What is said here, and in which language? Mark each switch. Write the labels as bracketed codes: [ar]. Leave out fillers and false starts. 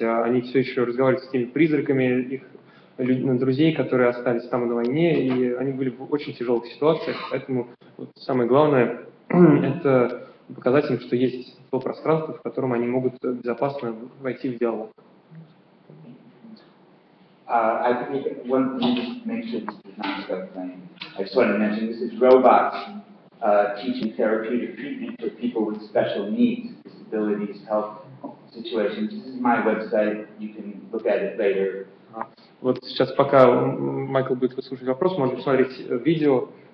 [ru] Они все еще разговаривают с теми призраками их друзей, которые остались там на войне, и они были в очень тяжелых ситуациях, поэтому вот самое главное — это показать им, что есть то пространство, в котором они могут безопасно войти в диалог. [en] I think one thing to make sure this does not start playing. I just want to mention this is robots teaching therapeutic treatment for people with special needs, disabilities, health situations. This is my website. You can look at it later. [ru] Вот сейчас, пока Майкл будет выслушивать вопрос, можно посмотреть видео.